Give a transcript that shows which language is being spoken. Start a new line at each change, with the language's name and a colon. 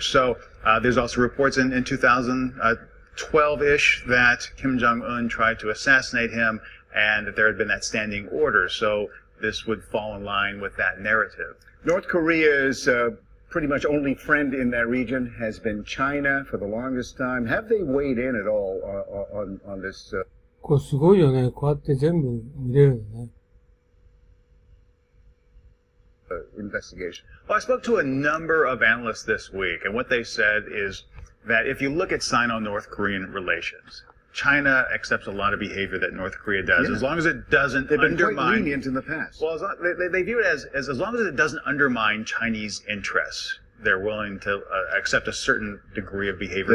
English: So there's also reports in 2012-ish that Kim Jong-un tried to assassinate him, and that there had been that standing order. So this would fall in line with that narrative. North Korea's pretty much only friend in that region has been China for the longest time. Have they weighed in at all on this?
Japanese: これすごいよね。こうやって全部見れるよね。
English: Investigation. Well, I spoke to a number of analysts this week, and what they said is that if you look at Sino-North Korean relations, China accepts a lot of behavior that North Korea does, as long as it doesn't They've been undermine. quite lenient in the past. Well, they view it as long as it doesn't undermine Chinese interests, they're willing to accept a certain degree of behavior